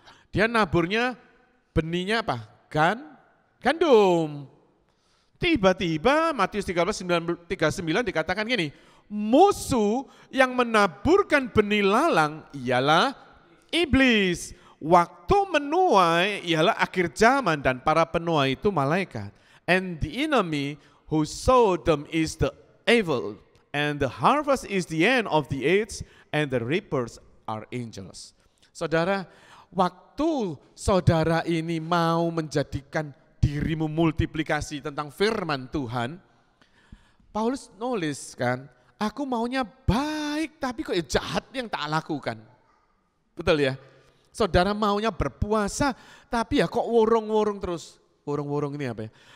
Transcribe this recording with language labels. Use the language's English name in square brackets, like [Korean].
[Indonesian] Dia naburnya benihnya apa? Gandum. Tiba-tiba Matius 13, 39 dikatakan gini, musuh yang menaburkan benih lalang ialah iblis. Waktu menuai ialah akhir zaman dan para penuai itu malaikat. [English] And the enemy who sowed them is the evil. And the harvest is the end of the age and the reapers are angels. [Indonesian] Saudara, waktu saudara ini mau menjadikan dirimu multiplikasi tentang firman Tuhan, Paulus nulis kan, aku maunya baik tapi kok jahat yang tak lakukan. Betul ya? Saudara maunya berpuasa tapi ya kok worong-worong terus. Worong-worong ini apa ya?